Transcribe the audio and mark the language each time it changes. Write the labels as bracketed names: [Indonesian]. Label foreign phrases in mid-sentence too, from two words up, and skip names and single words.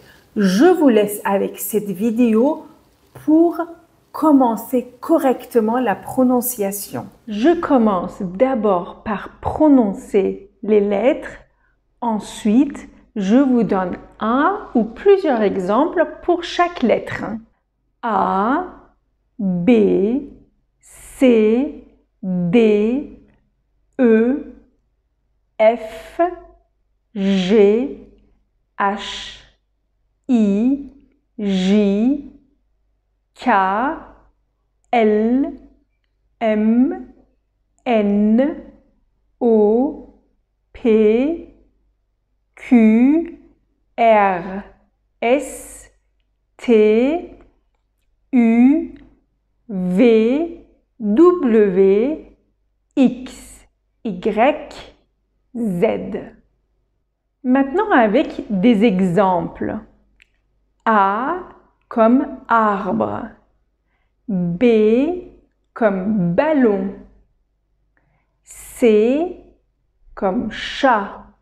[French] Je vous laisse avec cette vidéo pour commencer correctement la prononciation. Je commence d'abord par prononcer les lettres. Ensuite, je vous donne un ou plusieurs exemples pour chaque lettre. A, B, C, D, E, F, G, H, I, J, K, L, M, N, O, P, Q, R, S, T, U, V, W, X, Y, Z. Maintenant avec des exemples. A comme arbre. B comme ballon. C comme chat.